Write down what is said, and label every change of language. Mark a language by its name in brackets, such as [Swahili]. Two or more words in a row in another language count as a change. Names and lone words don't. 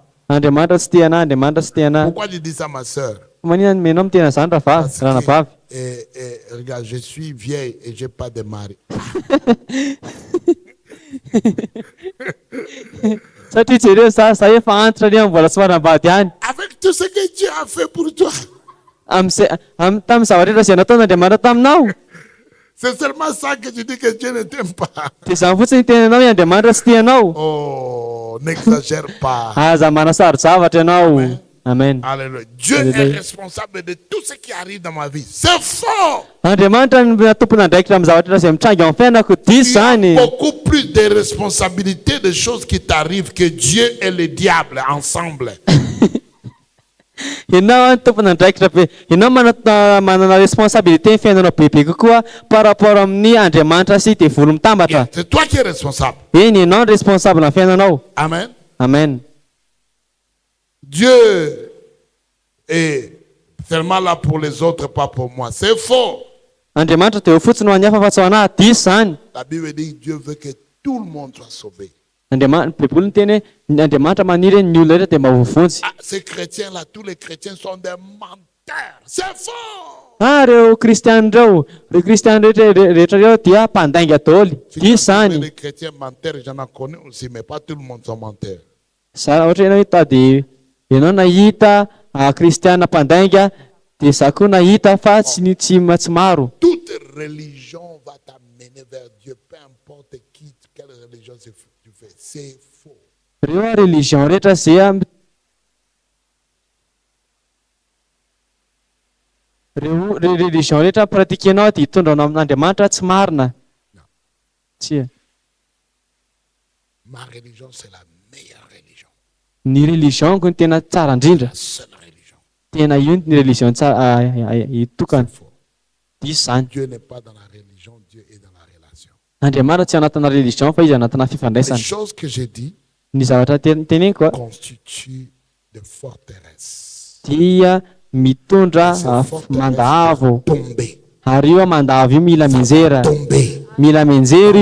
[Malagasy] Andriamanitra tsy te anahy, Andriamanitra tsy te anahy. [French] Pourquoi tu dis ça, ma soeur? [Malagasy] Manina menao mitena zany ranavavy. [French] Regarde, je suis vieille et je n'ai pas de mari. [Malagasy] Satria jereo za efa antitra any mbola tsy manambady ihany. [French] Avec tout ce que Dieu a fait pour toi. [Malagasy] Tamin'ny zavatra rehetra izay nataon'Andriamanitra taminao. [French] C'est seulement ça que tu dis que Dieu ne t'aime pas. [Malagasy] Dia izany fotsiny tenanao hoe Andriamanitra tsy tianao. [French] Oh, n'exagère pas. [Malagasy] Aza manasary zavatra ianao. Amen. Alléluia. [French] Dieu est responsable de tout ce qui arrive dans ma vie. C'est faux. [Malagasy] Andriamanitra no tompony andraikitra amin'ny zavatra izay mitrangy ao amin'ny fiainako. Diso [French] Il y a [Malagasy] zany. [French] beaucoup plus de responsabilités de choses qui t'arrivent que Dieu et le diable ensemble. [Malagasy] Ianao tompony andraikitra be. Ianao manana responsabilité ny fiainanao bebe kokoa [French] par rapport [Malagasy] amin'ny Andriamanitra sy devoly mitambatra. [French] C'est toi qui es responsable. [Malagasy] Eny ianao ny responsable amin'ny fiainanao. Amen. Amen. [French] Dieu est seulement là pour les autres, pas pour moi. C'est faux. [Malagasy] Andriamanitra dia ho fotsiny ho an'ny hafa fa tsy ho anahy. Diso zany. [French] La Bible dit que Dieu veut que tout le monde soit sauvé. [Malagasy] Baiboly ny teny hoe Andriamanitra maniry ny olona rehetra dia mba voafontsy. [French] Ah, ces chrétiens-là, tous les chrétiens sont des menteurs. C'est faux. [Malagasy] Reo kristiany reo rehetra reo dia mpandainga daholo. [French] Si [Malagasy] Diso [French] tu [Malagasy] zany. [French] trouves des chrétiens menteurs, j'en connais aussi, mais pas tout le monde sont menteurs. [Malagasy] Ohatra ianao hita dia ianao nahita kristiana mpandainga dia za koa nahita fa tsy maro. [French] Toute religion va t'amener vers Dieu, peu importe qui, quelle religion tu fais. C'est faux. [Malagasy] Reo religion rehetra zay religion rehetra pratiquenao dia hitondranao amin'Andriamanitra tsy marina. Tsy. [French] Ma religion, c'est la meilleure religion. [Malagasy] Ny religionko ny tena tsara indrindra. [French] La seule religion. [Malagasy] Tena io ny religion tsara hitokana. [French] C'est faux. [Malagasy] Diso zany. [French] Dieu n'est pas dans la religion, Dieu est dans la relation. [Malagasy] Andriamanitra tsy anatina religion fa izy anatina [French] Les [Malagasy] fifandraisana. [French] choses que j'ai dit [Malagasy] Ny zavatra teneniko [French] constituent de forteresses. [Malagasy] dia mitondra [French] Ces forteresses [Malagasy] mandavo. [French] tomber. [Malagasy] Ary io mandavo io mila menjera. [French] Tomber. [Malagasy] Mila menjery